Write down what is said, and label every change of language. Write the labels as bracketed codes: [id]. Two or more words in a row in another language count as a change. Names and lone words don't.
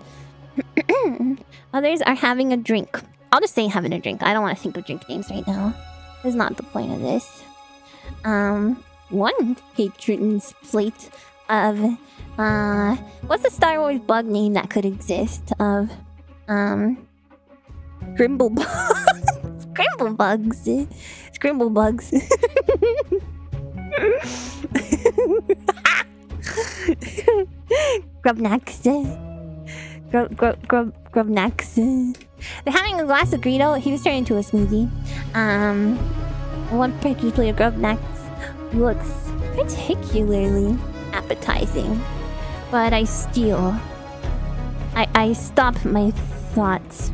[en] Others are having a drink. I'll just say having a drink. I don't want to think of drink names right now. That's not the point of this. One patron's plate of what's the Star Wars bug name that could exist of Grimblebugs. Grimblebugs. Scrimblebugs. Grubnacks. Grubnacks. They're having a glass of Greedo. He was turned into a smoothie. One patron's plate of Grubnacks looks particularly appetizing. But I stop my thoughts.